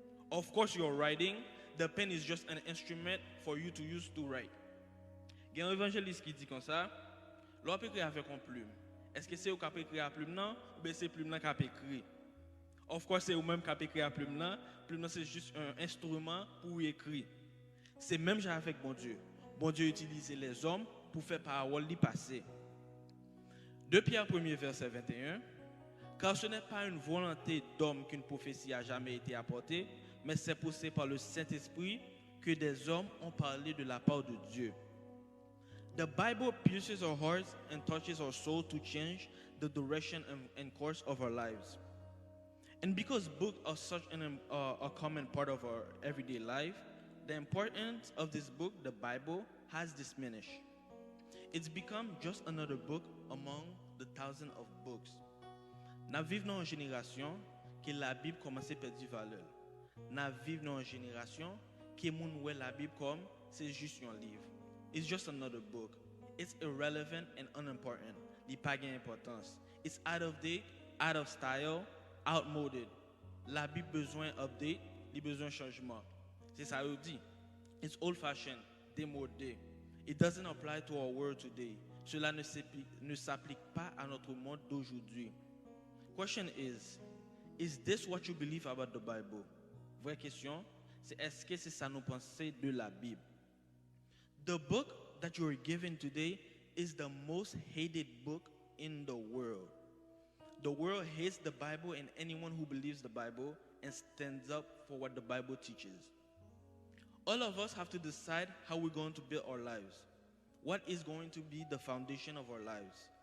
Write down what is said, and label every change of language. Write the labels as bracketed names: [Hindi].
[English] Of course you're writing, the pen is just an instrument for you to use to write. [French] Il y a un évangéliste qui dit comme ça, l'on peut écrire avec une plume. Est-ce que c'est vous qui avez écrit à plume non, ou bien c'est plume qui a écrit? [English] Of course [French] c'est vous-même qui avez écrit à plume non, c'est juste un instrument pour écrire. C'est même avec bon Dieu. Bon Dieu utilise les hommes pour faire parole li passer. 2 Pierre 1er verset 21. Car ce n'est pas une volonté d'homme qu'une prophétie a jamais été apportée, mais c'est poussé par le Saint-Esprit que des hommes ont parlé de la part de Dieu. [English] The Bible pierces our hearts and touches our soul to change the direction and course of our lives. And because books are such a common part of our everyday life, the importance of this book, the Bible, has diminished. It's become just another book among the thousands of books. [French] Nous vivons dans une génération que la Bible commence à perdre valeur. Nous vivons dans une génération qui voit la Bible comme c'est juste un livre. [English] It's just another book. It's irrelevant and unimportant. [French] Il n'a pas d'importance. [English] It's out of date, out of style, outmoded. [French] La Bible besoin update, il besoin changement. C'est ça qu'il dit. [English] It's old-fashioned, [French] démodé. [English] It doesn't apply to our world today. [French] Cela ne s'applique pas à notre monde d'aujourd'hui. [English] Question is this what you believe about the Bible? [French] Vraie question, c'est est-ce que c'est ça nous pensons de la Bible? [English] The book that you are given today is the most hated book in the world. The world hates the Bible and anyone who believes the Bible and stands up for what the Bible teaches. All of us have to decide how we're going to build our lives. What is going to be the foundation of our lives?